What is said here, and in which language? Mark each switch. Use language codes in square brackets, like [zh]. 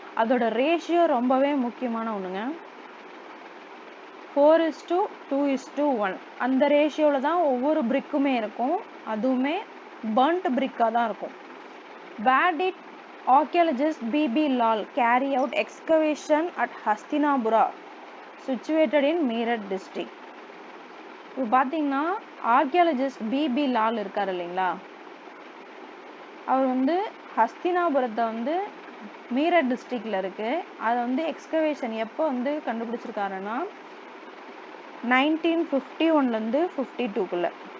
[ta] அதோட ரேஷியோ ரொம்பவே முக்கியமான ஒன்றுங்க. 4:2:1 அந்த ரேஷியோவில் தான் ஒவ்வொரு பிரிக்குமே இருக்கும். அதுவுமே பர்ன்ட் பிரிக்காக தான் இருக்கும். [en] Where did archaeologist B.B. Lal carry out excavation at Hastinapura, situated in Meerut district? [ta] இப்போ பார்த்தீங்கன்னா ஆர்கியாலஜிஸ்ட் B.B. லால் இருக்கார் இல்லைங்களா, அவர் வந்து ஹஸ்தினாபுரத்தை வந்து மீரட் டிஸ்ட்ரிக்டில் இருக்குது. அதை வந்து எக்ஸ்கவேஷன் எப்போ வந்து கண்டுபிடிச்சிருக்காருன்னா 1951லேருந்து 52க்குள்ளே.